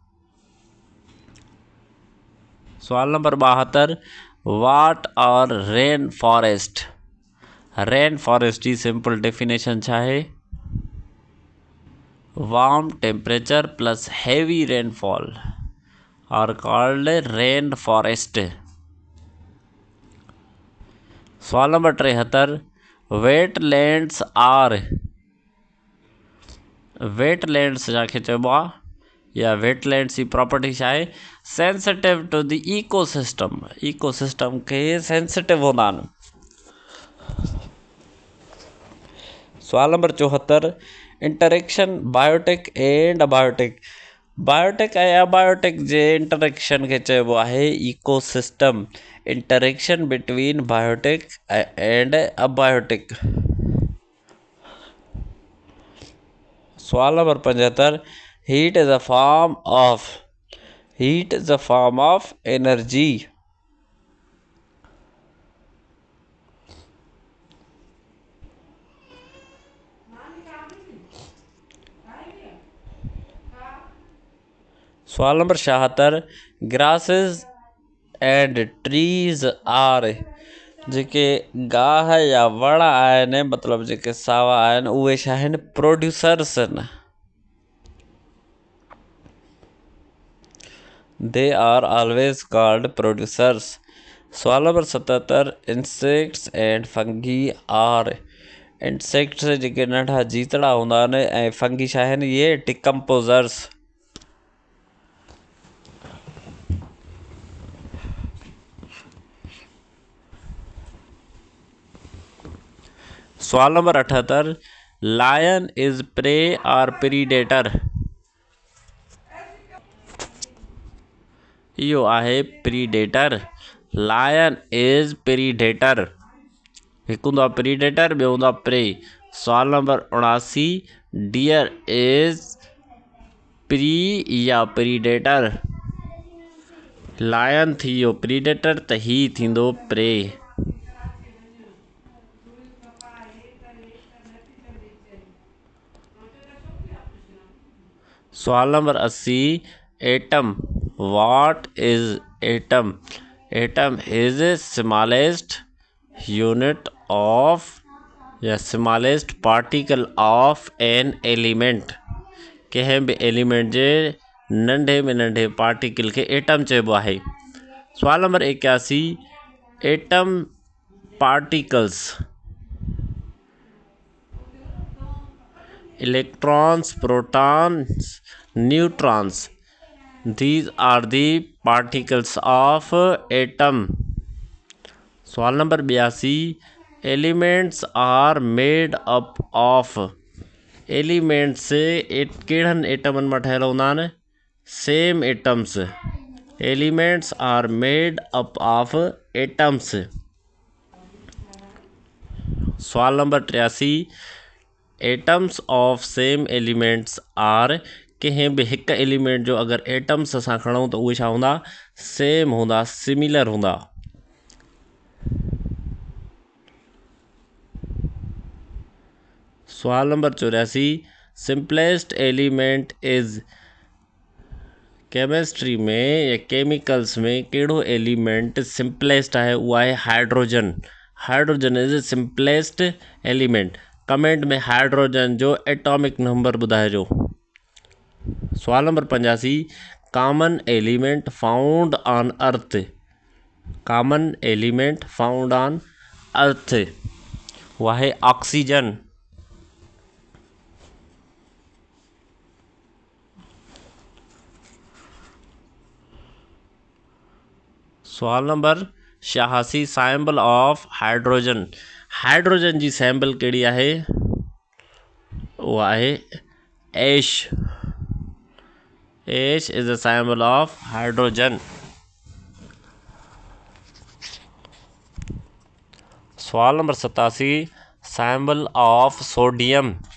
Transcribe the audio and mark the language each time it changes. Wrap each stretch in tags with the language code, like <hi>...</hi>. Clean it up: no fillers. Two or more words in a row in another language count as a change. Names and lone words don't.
<en>सवाल नंबर 72 what are rain forest rain forest जी simple definition</en> <sd>छा है,</sd> <en>warm temperature plus heavy rainfall are called rain forest.</en> <sd>सवाल नंबर 73</sd> <en>wetlands are wetlands</en> <sd>जाके चइबो आहे या वेटलैंड्स जी प्रॉपर्टी छा आहे,</sd> <en>sensitive to the ecosystem</en> <sd>खे सेंसिटिव हूंदा आहिनि। सवाल नंबर 74</sd> <en>interaction biotic and abiotic</en> <sd>बायोटिक ऐं अबायोटिक जे इंटरेक्शन खे चइबो आहे</sd> <en>ecosystem interaction between biotic and abiotic. सवाल नंबर 75 heat is a form of energy.</en> <sd>सवाल नंबर 76</sd> <en>grasses and trees are</en> <sd>जेके गाह या वण आहिनि मतिलबु जेके सावा आहिनि उहे छा आहिनि, प्रोड्यूसर्स आहिनि।</sd> <en>they are always called producers.</en> <sd>सवाल नंबर 77</sd> <en>insects and fungi are</en> <sd>इंसेक्ट्स जेके नंढा जीतड़ा हूंदा आहिनि ऐं फंगी छा आहिनि, इहे डिकम्पोज़र्स।</sd> <en>सवाल नंबर 78 lion is prey or predator.</en> <sd>इहो आहे प्रीडेटर।</sd> <en>lion is predator,</en> <sd>हिकु हूंदो आहे प्रीडेटर, ॿियो हूंदो आहे प्रे।</sd> <en>सवाल नंबर 79 deer is prey या प्रीडेटर।</en> <sd>लायन थी वियो प्रीडेटर त ही थींदो प्रे।</sd> <en>सवाल नंबर 80 atom what is atom. atom is smallest unit of या smallest particle of an element.</en> <sd>कंहिं बि एलिमेंट जे नंढे में नंढे पार्टिकल खे एटम चइबो आहे।</sd> <en>सवाल नंबर 81 atom particles electrons, protons, neutrons, these are the particles of atom। सवाल नंबर 82 elements are made up of.</en> <sd>एलिमेंट्स कहिड़नि एटमनि मां ठहियल हूंदा आहिनि,</sd> <en>same atoms. elements are made up of atoms.</en> <sd>सवाल नंबर 83</sd> <en>atoms of same elements are</en> <sd>कंहिं बि हिकु एलिमेंट जो अगरि एटम्स असां खणूं त उहे छा हूंदा, सेम हूंदा, सिमिलर हूंदा। सवाल नंबर 84,</sd> <en>simplest element is,</en> <sd>केमिस्ट्री में या केमिकल्स में कहिड़ो एलिमेंट सिंपलेस्ट आहे? उहा आहे हाइड्रोजन।</sd> <en>hydrogen is simplest element.</en> <sd>कमेंट में हाइड्रोजन जो एटॉमिक नंबर ॿुधाइजो।</sd> <en>सवाल नंबर 85, common element found on earth. common element found on earth</en> <sd>उहा आहे ऑक्सीजन।</sd> <en>सवाल नंबर 86, symbol of hydrogen.</en> <sd>हाइड्रोजन जी सैम्बल कहिड़ी आहे? उहा आहे एश।</sd> <en>H is a symbol of hydrogen. सवाल नंबर 87, symbol of sodium.</en>